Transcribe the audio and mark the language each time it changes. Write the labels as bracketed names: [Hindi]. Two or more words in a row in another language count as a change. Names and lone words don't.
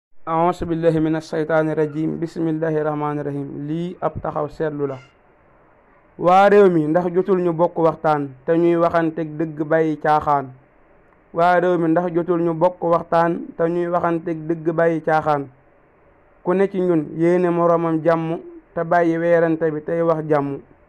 [Arabic] أعوذ بالله من الشيطان الرجيم. بسم الله الرحمن الرحيم. [Wolof] Lii ab taxaw seetlu la. Waa réew mi, ndax jotul ñu bokk waxtaan te ñuy waxanteeg dëgg bàyyi caaxaan? Waa réew mi, ndax jotul ñu bokk waxtaan te ñuy waxanteeg dëgg bàyyi caaxaan? Ku ne ci ñun yéene moroomam jàmm te bàyyi weerante bi tey wax jàmm.